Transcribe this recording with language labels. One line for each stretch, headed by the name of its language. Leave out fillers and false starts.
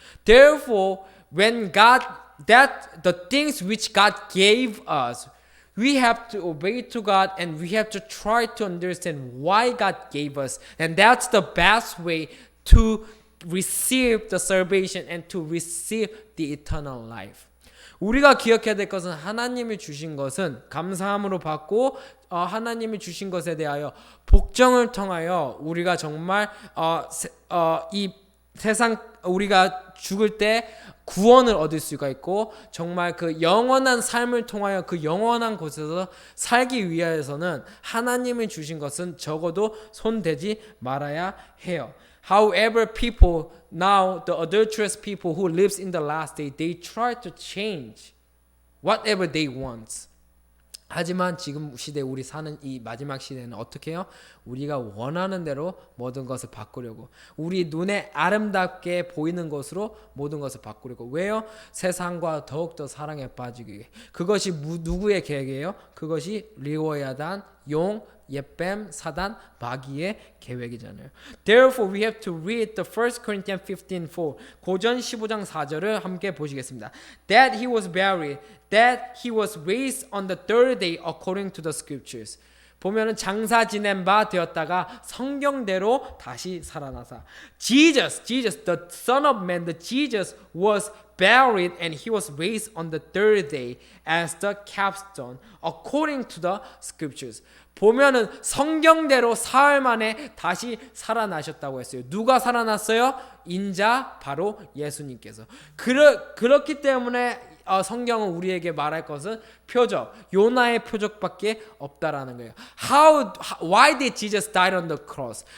English: Therefore, when the things which God gave us, we have to obey to God and we have to try to understand why God gave us. And that's the best way to receive the salvation and to receive the eternal life.
Korean: 우리가 기억해야 될 것은 하나님이 주신 것은 감사함으로 받고 하나님이 주신 것에 대하여 복종을 통하여 우리가 정말 이 세상 우리가 죽을 때 구원을 얻을 수가 있고 정말 그 영원한 삶을 통하여 그 영원한 곳에서 살기 위해서는 하나님이 주신 것은 적어도 손대지 말아야 해요.
English: However, people now, the adulterous people who lives in the last day, they try to change whatever they want.
Korean: 하지만 지금 시대 우리 사는 이 마지막 시대는 어떻게 해요? 우리가 원하는 대로 모든 것을 바꾸려고, 우리 눈에 아름답게 보이는 것으로 모든 것을 바꾸려고. 왜요? 세상과 더욱더 사랑에 빠지기 위해. 그것이 누구의 계획이에요? 그것이 리워야단, 용, 예뱀, 사단, 마귀의 계획이잖아요.
English: Therefore, we have to read the 1 Corinthians 15:4.
Korean: 고전 15장 4절을 함께 보시겠습니다.
English: That he was buried, that he was raised on the third day according to the scriptures.
Korean: 보면은 장사 지낸 바 되었다가 성경대로 다시 살아나사.
English: Jesus, the Son of Man, the Jesus was buried and he was raised on the third day as the capstone according to the scriptures.
Korean: 보면은 성경대로 사흘 만에 다시 살아나셨다고 했어요. 누가 살아났어요? 인자 바로 예수님께서. 그렇기 때문에 성경은 우리에게 말할 것은 표적, 요나의 표적밖에 없다라는 거예요.
English: Why did Jesus die on the cross?